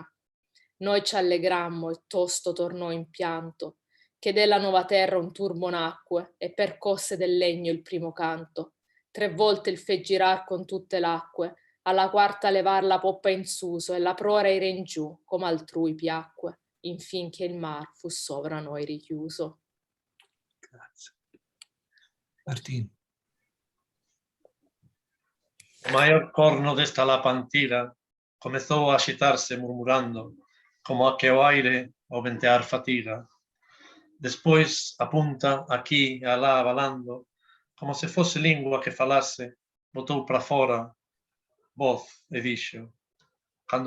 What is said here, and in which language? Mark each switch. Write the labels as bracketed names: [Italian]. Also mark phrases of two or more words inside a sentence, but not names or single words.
[Italian] Noi ci allegrammo e tosto tornò in pianto, che della nuova terra un turbo nacque e percosse del legno il primo canto. 3 volte il fe girar con tutte l'acque, alla quarta levar la poppa in suso e la prora ira in giù, come altrui piacque, infin che il mar fu sovra noi richiuso. Grazie. Martín. [Galician] O maior corno desta lapantira comezou a axitarse murmurando, como a que o aire ao ventear fatiga. Despois apunta aquí e alá abalando, como se fose lingua que falase, botou para fora voz e dixo: cando